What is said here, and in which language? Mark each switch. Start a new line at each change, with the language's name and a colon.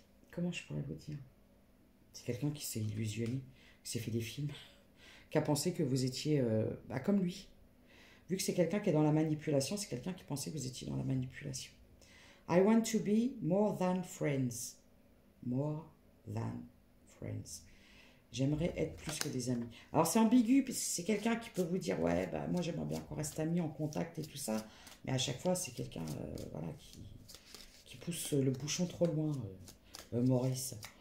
French: comment je pourrais vous dire? C'est quelqu'un qui s'est illusionné, qui s'est fait des films, qui a pensé que vous étiez comme lui. Vu que c'est quelqu'un qui est dans la manipulation, c'est quelqu'un qui pensait que vous étiez dans la manipulation.
English: I want to be more than friends. More than friends.
French: J'aimerais être plus que des amis. Alors c'est ambigu, parce que c'est quelqu'un qui peut vous dire, ouais, moi j'aimerais bien qu'on reste amis, en contact et tout ça. Mais à chaque fois, c'est quelqu'un voilà, qui pousse le bouchon trop loin, Maurice.